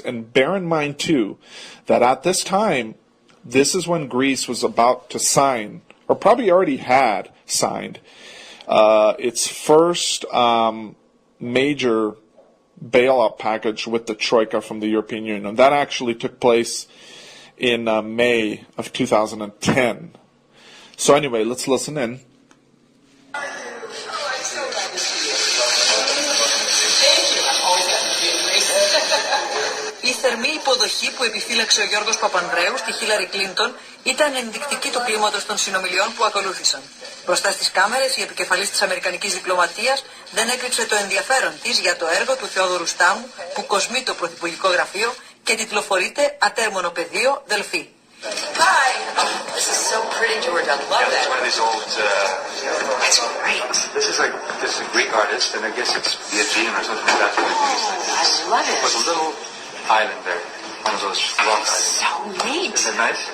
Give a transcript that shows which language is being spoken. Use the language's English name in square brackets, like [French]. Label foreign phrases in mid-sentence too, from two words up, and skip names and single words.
[English] And bear in mind, too, that at this time, this is when Greece was about to sign, or probably already had signed, its first major bailout package with the Troika from the European Union. And that actually took place in May of 2010. So anyway, let's listen in. [Greek] Η θερμή υποδοχή που επιφύλαξε ο Γιώργος Παπανδρέου στη Χίλαρη Κλίντον ήταν ενδεικτική του κλίματος των συνομιλιών που ακολούθησαν. Μπροστά στις κάμερες, η επικεφαλής της Αμερικανικής διπλωματίας δεν έκρυψε το ενδιαφέρον της για το έργο του Θεόδωρου Στάμου που κοσμεί το Πρωθυπουργικό Γραφείο και τιτλοφορείται «Ατέρμονο πεδίο Δελφή». [English] Hi! Oh, this is so pretty, George. I love that. It's one of these old... That's great. This is a Greek artist, and I guess it's the Aegean or something like that. I love it. There's a little island there, one of those rock islands. So neat. Isn't it nice?